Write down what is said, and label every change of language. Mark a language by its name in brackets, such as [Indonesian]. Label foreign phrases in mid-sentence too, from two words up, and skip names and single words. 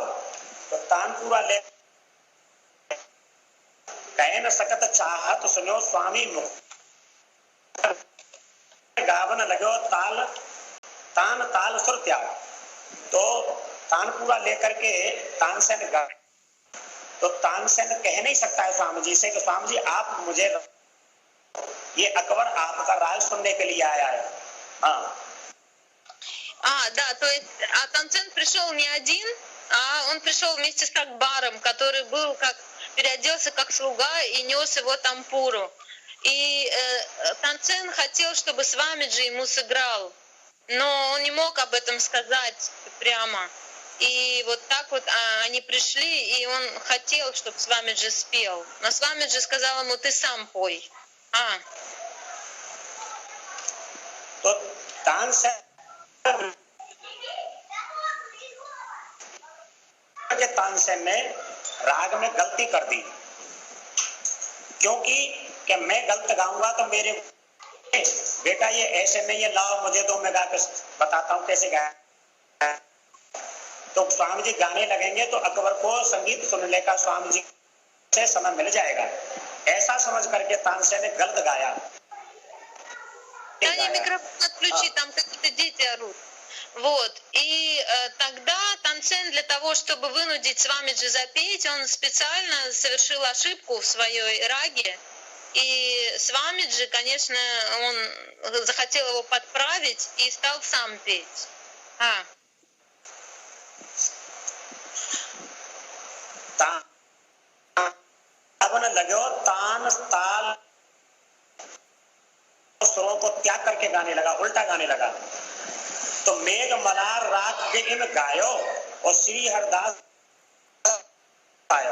[Hindi] तो तानपुरा ले कह न सकत चाहत सुनो स्वामी मुख गावन लगो ताल तान ताल सुर त्याग. तो तानपुरा लेकर के तानसेन गा. तो तानसेन कह नहीं सकता है स्वामी जी से कि स्वामी जी आप मुझे, ये अकबर आपका राग सुनने के लिए आया है. [Russian] Да, то есть Танцен пришел не один, а он пришел вместе с Акбаром, который был переоделся как слуга и нес его тампуру. И Танцен хотел, чтобы Свамиджи ему сыграл, но он не мог об этом сказать прямо. И вот так вот они пришли, и он хотел, чтобы Свамиджи спел. Но Свамиджи сказал ему: ты сам пой. [Hindi] तो तानसेन तानसेन ने राग में गलती कर दी, क्योंकि कि मैं गलत गाऊंगा तो मेरे बेटा ये ऐसे नहीं है, लाओ मुझे दो, मैं गा कर बताता हूँ कैसे गाया। तो स्वामी जी गाने लगेंगे तो अकबर को संगीत सुनने का स्वामी जी से समय मिल जाएगा, ऐसा समझ करके तानसेन ने गलत गाया। [Russian] Микрофон отключи, там какие-то дети орут. Вот, и тогда Тансен для того, чтобы вынудить Свамиджи запеть, он специально совершил ошибку в своей раге, и Свамиджи, конечно, он захотел его подправить и стал сам петь. [Hindi] लगो तान ताल सुरों को त्याग करके गाने लगा, उल्टा गाने लगा। तो मेघ मलार राग के इन गायो और श्री हरदास आयो।